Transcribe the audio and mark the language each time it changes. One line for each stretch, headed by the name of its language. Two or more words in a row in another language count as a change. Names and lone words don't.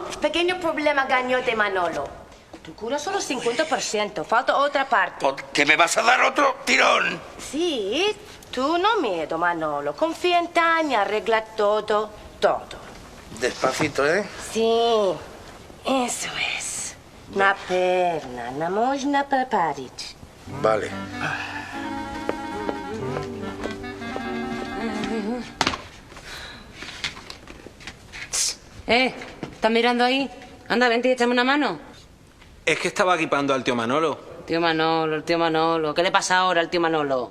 Spanish: Pequeño problema gañote, Manolo. Tu cura solo 50%. Falta otra parte. ¿Que me vas a dar otro tirón? Sí, tú no miedo, Manolo. Confía en Tania, arregla todo, todo. Despacito, ¿eh? Sí, eso es. Na perna, na można preparić. Vale. ¿Estás mirando ahí? Anda, vente y échame una mano. Es que estaba equipando al tío Manolo, Tío Manolo, el tío Manolo. ¿Qué le pasa ahora al tío Manolo?